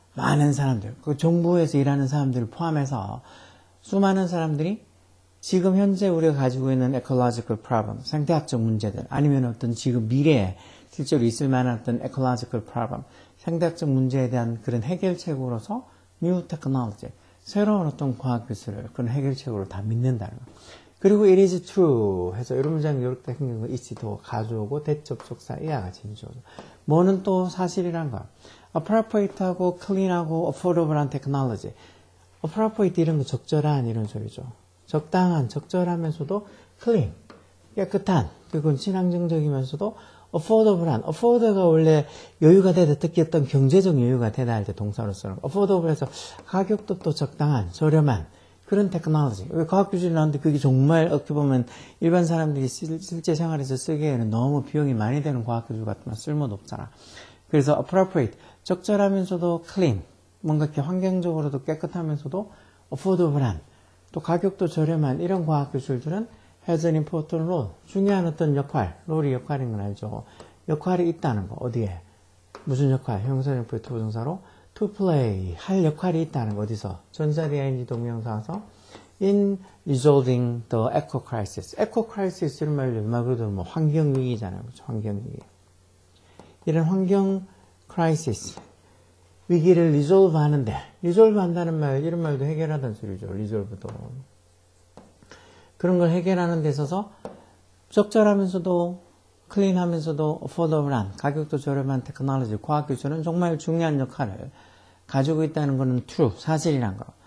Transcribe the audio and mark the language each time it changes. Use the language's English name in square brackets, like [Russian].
[Korean] 많은 사람들, 그 정부에서 일하는 사람들을 포함해서 수많은 사람들이 지금 현재 우리가 가지고 있는 ecological problem, 생태학적 문제들, 아니면 어떤 지금 미래에 실제로 있을 만한 어떤 ecological problem, 생태학적 문제에 대한 그런 해결책으로서 new technology, 새로운 어떤 과학 기술을 그런 해결책으로 다 믿는다는 거. 그리고 [English] it is true [Korean] 해서 이런 문장이 이렇게 생긴 거 it도 가져오고 대접속사 이와 같이 주어져. 뭐는 또 사실이란 거야. appropriate하고 clean하고 affordable한 technology. appropriate 이런 거 적절한 이런 소리죠. 적당한, 적절하면서도 clean, 깨끗한, 그리고 친환경적이면서도 affordable한, afford가 원래 여유가 되다, 특히 어떤 경제적 여유가 되다 할 때 동사로 쓰는 거. affordable에서 가격도 또 적당한, 저렴한 그런 테크놀로지. 과학기술이 나오는데 그게 정말 어떻게 보면 일반 사람들이 실제 생활에서 쓰기에는 너무 비용이 많이 되는 과학기술 같으면 쓸모도 없잖아. 그래서 appropriate, 적절하면서도 clean, 뭔가 이렇게 환경적으로도 깨끗하면서도 affordable한, 또 가격도 저렴한 이런 과학기술들은 [English] has an important role. [Korean] 중요한 어떤 역할, 롤이 역할인 건 알죠. 역할이 있다는 거, 어디에? 무슨 역할? 형용사용법의 투부정사로 to play, 할 역할이 있다는 거, 어디서? 전자리 [English] ing [Korean] 동명사서 [English] in resolving the eco crisis. [Korean] eco crisis 이런 말로 음악으로도 뭐 환경위기잖아요. 그렇죠? 환경위기. 이런 환경 crisis, 위기를 resolve 하는데, resolve 한다는 말, 이런 말도 해결하다는 소리죠. resolve도. 그런 걸 해결하는 데 있어서 적절하면서도 클린하면서도 affordable한, 가격도 저렴한 테크놀로지, 과학기술은 정말 중요한 역할을 가지고 있다는 것은 true, 사실이란 거.